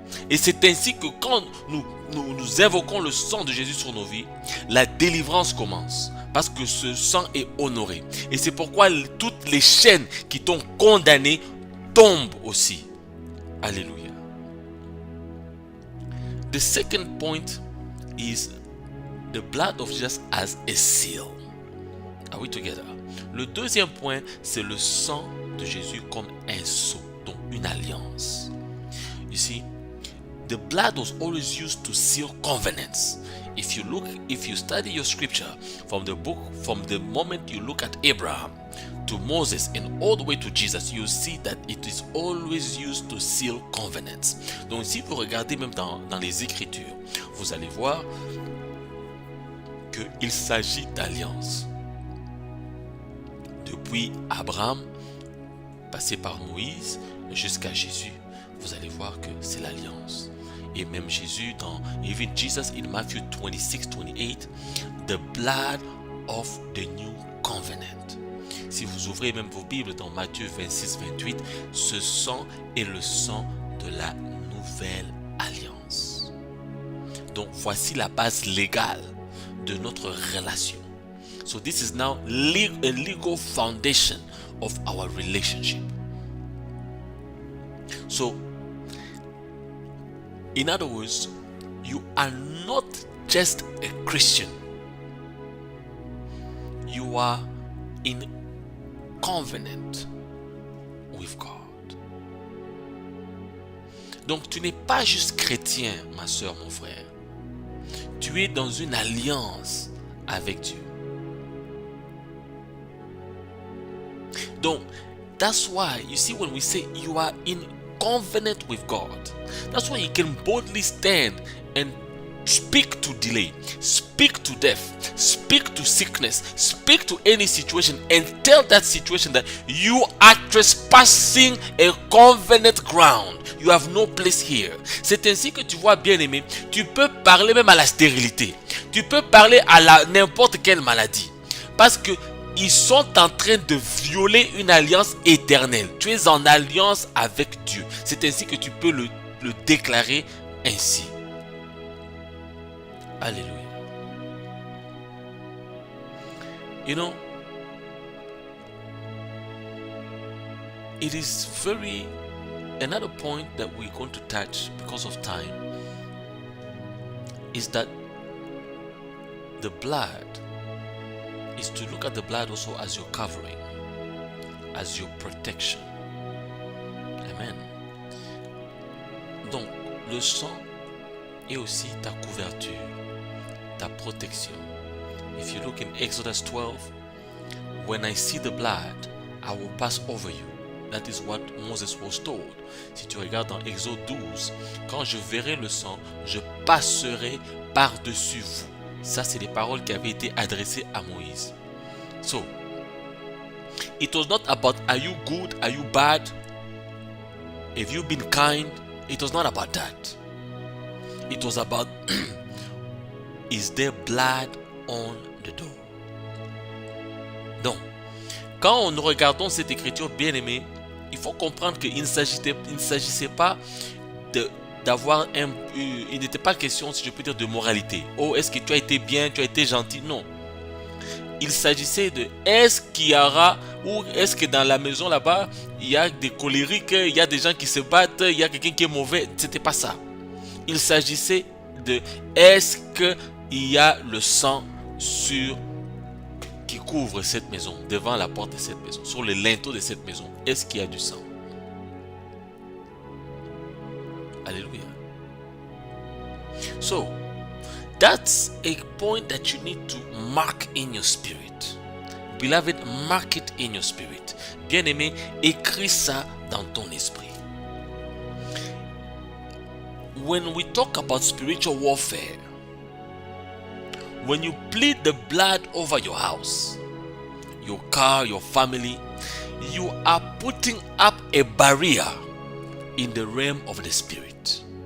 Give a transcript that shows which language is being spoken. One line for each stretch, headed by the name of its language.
French: Et c'est ainsi que quand nous invoquons le sang de Jésus sur nos vies, la délivrance commence. Parce que ce sang est honoré. Et c'est pourquoi toutes les chaînes qui t'ont condamné tombent aussi. Alléluia.
English: The second point is the blood of Jesus as a seal. Are we together?
French: Le deuxième point, c'est le sang de Jésus comme un sceau, donc une alliance.
English: You see, the blood was always used to seal covenants. If you study your scripture from the moment you look at Abraham to Moses and all the way to Jesus, you see that it is always used to seal covenants.
French: Donc si vous regardez même dans les Écritures, vous allez voir qu'il s'agit d'alliance. Depuis Abraham, passé par Moïse, jusqu'à Jésus, vous allez voir que c'est l'alliance. Et même Jésus,
English: even Jesus in Matthew 26:28, the blood of the new covenant.
French: Si vous ouvrez même vos Bibles dans Matthieu 26:28, ce sang est le sang de de la nouvelle alliance. Donc voici la base légale de notre relation.
English: So this is now a legal foundation of our relationship. So, in other words, you are not just a Christian. You are in covenant with God.
French: Donc tu n'es pas juste chrétien, ma soeur, mon frère. Tu es dans une alliance avec Dieu.
English: Donc, that's why, you see, when we say you are in covenant with God, that's why you can boldly stand and speak to delay, speak to death, speak to sickness, speak to any situation, and tell that situation that you are trespassing a covenant ground. You have no place here.
French: C'est ainsi que tu vois, bien-aimé, tu peux parler même à la stérilité. Tu peux parler à n'importe quelle maladie. Parce que ils sont en train de violer une alliance éternelle. Tu es en alliance avec Dieu. C'est ainsi que tu peux le déclarer ainsi. Alléluia.
English: You know, it is another point that we're going to touch because of time is that the blood is to look at the blood also as your covering, as your protection. Amen.
French: Donc, le sang est aussi ta couverture, ta protection.
English: If you look in Exodus 12, when I see the blood, I will pass over you. That is what Moses was told.
French: Si tu regardes dans Exode 12, quand je verrai le sang, je passerai par-dessus vous. Ça, c'est les paroles qui avaient été adressées à Moïse.
English: So, it was not about are you good, are you bad, have you been kind. It was not about that. It was about is there blood on the door.
French: Donc, quand nous regardons cette écriture, bien aimée, il faut comprendre qu'il ne s'agissait pas d'avoir il n'était pas question, si je peux dire, de moralité. Oh, est-ce que tu as été bien, tu as été gentil? Non. Il s'agissait de est-ce qu'il y aura, ou est-ce que dans la maison là-bas, il y a des colériques, il y a des gens qui se battent, il y a quelqu'un qui est mauvais. C'était pas ça. Il s'agissait de est-ce qu'il y a le sang qui couvre cette maison, devant la porte de cette maison, sur les linteaux de cette maison. Est-ce qu'il y a du sang? Alléluia.
English: So, that's a point that you need to mark in your spirit. Beloved, mark it in your spirit.
French: Bien-aimé, écris ça dans ton esprit.
English: When we talk about spiritual warfare, when you plead the blood over your house, your car, your family, you are putting up a barrier in the realm of the spirit.